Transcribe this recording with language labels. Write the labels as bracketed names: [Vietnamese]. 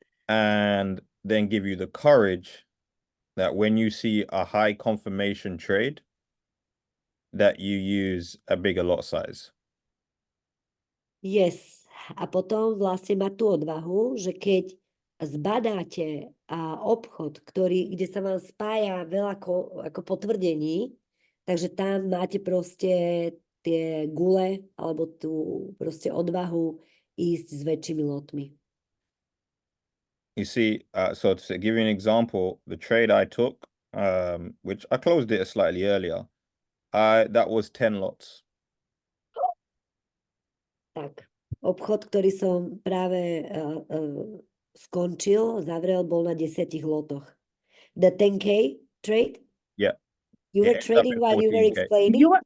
[English] And then give you the courage that when you see a high confirmation trade, that you use a bigger lot size. Yes. [Slovak] A potom vlastne mať tú odvahu, že keď zbadáte obchod, kde sa vám spája veľa ako potvrdení, takže tam máte proste tie gule alebo tú proste odvahu ísť s väčšími lotmi. [English] You see, so to give you an example, the trade I took, which I closed it slightly earlier, that was 10 lots. [Slovak] Tak, obchod, ktorý som práve skončil, zavrel, bol na 10 lotoch. [English] The 10K trade? Yeah. You were trading while you were explaining?